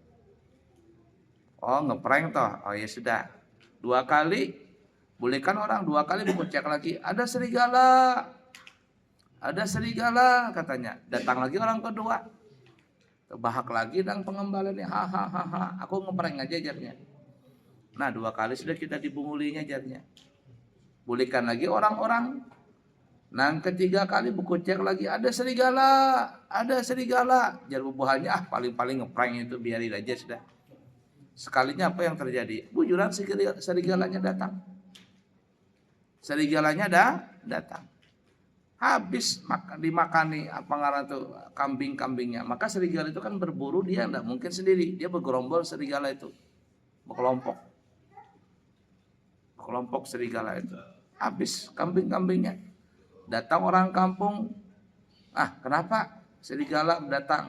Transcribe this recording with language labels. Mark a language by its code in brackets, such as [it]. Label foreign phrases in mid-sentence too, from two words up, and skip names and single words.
[id] Oh, ngeprank toh. Oh ya sudah. 2 kali, bolehkan orang 2 kali cek lagi, "Ada serigala. Ada serigala," katanya. Datang lagi orang kedua. Terbahak lagi dan pengembala ini, hahaha, [bjn] "Aku ngeprank aja," jarnya. Nah, 2 kali sudah kita dibungulinya jarnya. [id] Bolehkan lagi orang-orang. Nah, ketiga kali cek lagi, "Ada serigala, ada serigala." [bjn] Jar bubuhannya, paling-paling ngeprank itu biarin aja sudah. Sekalinya apa yang terjadi? Bujuran serigalanya datang. [id] Serigalanya datang. Habis dimakani kambing-kambingnya. Maka serigala itu kan berburu, dia enggak mungkin sendiri. Dia bergerombol serigala itu. Berkelompok serigala itu. Habis kambing-kambingnya. Datang orang kampung. Kenapa serigala datang?